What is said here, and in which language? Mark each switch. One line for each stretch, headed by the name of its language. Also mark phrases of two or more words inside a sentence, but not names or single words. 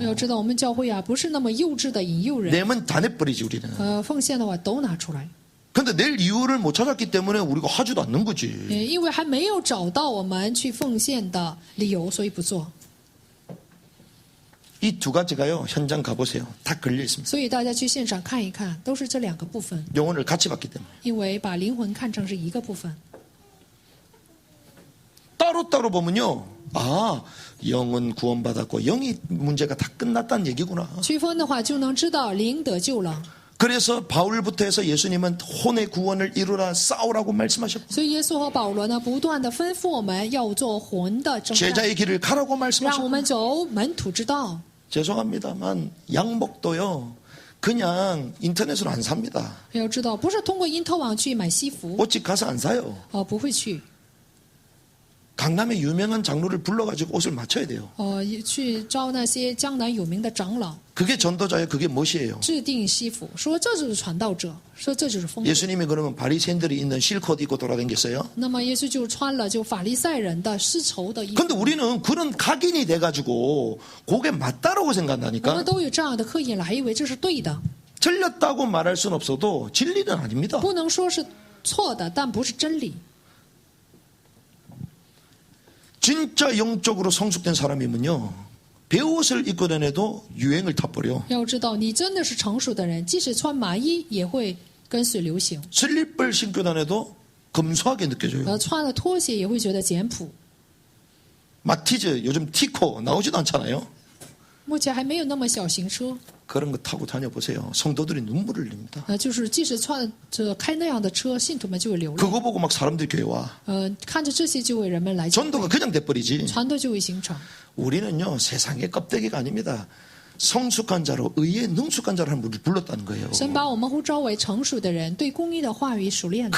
Chinese: 要知道，我们教会啊不是那么幼稚的引诱人，
Korean: 내면 다 내버리지 우리는.
Chinese: 奉献的话都拿出来。
Korean: 근데 낼 이유를 못 찾았기 때문에 우리가 하지도 않는 거지.
Chinese: 因为还没有找到我们去奉献的理由，所以不做。
Korean: 이 두 가지가요, 현장 가보세요. 다 걸려 있습니다.
Chinese: 所以大家去现场看一看，都是这2个部分。
Korean: 영혼을 같이 받기 때문에.
Chinese: 因为把灵魂看成是一个部分。
Korean: 따로따로 보면요, 아, 영은 구원받았고 영이 문제가 다 끝났다는 얘기구나.
Chinese: 区分的话，就能知道灵得救了。
Korean: 그래서 바울부터 해서 예수님은 혼의 구원을 이루라 싸우라고 말씀하셨고
Chinese: 所以耶稣和保罗呢，不断的吩咐我们要做魂的征战，
Korean: 제자의 길을 가라고
Chinese: 让我
Korean: 말씀하셨고
Chinese: 们走门徒之道。
Korean: 죄송합니다만 양복도요 그냥 인터넷으로 안 삽니다.
Chinese: 要知道，不是通过因特网去买西服，
Korean: 옷집 가서 안 사요.
Chinese: 不会去，
Korean: 강남의 유명한 장로를 불러가지고 옷을 맞춰야 돼요.
Chinese: 去招那些江南有名的长老
Korean: 그게 전도자예요. 그게 멋이에요.
Chinese: 制定西服，说这就是传道者，说这就是风格。
Korean: 예수님이 그러면 바리새인들이 있는 실컷 입고 돌아다녔어요.
Chinese: 那么耶稣就穿了就法利赛人的丝绸的衣服。
Korean: 근데 우리는 그런 각인이 돼가지고 그게 맞다라고
Chinese: 我们
Korean: 생각한다니까.
Chinese: 都有这样的刻意，还以为这是对的，
Korean: 틀렸다고 말할 수는 없어도 진리는 아닙니다.
Chinese: 不能说是错的，但不是真理。
Korean: 진짜 영적으로 성숙된 사람이면요 배옷을 입고 다녀도 유행을 타버려.
Chinese: 要知道，你真的是成熟的人，即使穿麻衣也会跟随流行，
Korean: 슬리퍼를 신고 다녀도 검소하게 느껴져요.
Chinese: 穿了拖鞋也会觉得简朴。
Korean: 마티즈 요즘 티코 나오지도 않잖아요.
Chinese: 目前还没有那么小型车，
Korean: 그런 거 타고 다녀보세요. 성도들이 눈물을 흘립니다.
Chinese: 就是即使开那样的车，信徒们就会流泪。
Korean: 그거 보고 막 사람들이 교회 와.
Chinese: 看着这些就会人们来，
Korean: 전도가 그냥 돼버리지.
Chinese: 传道就会形成。
Korean: 우리는요 세상의 껍데기가 아닙니다. 성숙한 자로 의에 능숙한 자로 한 분을 불렀다는 거예요.
Chinese: 神把我们呼召为成熟的人，对公义的话语熟练的，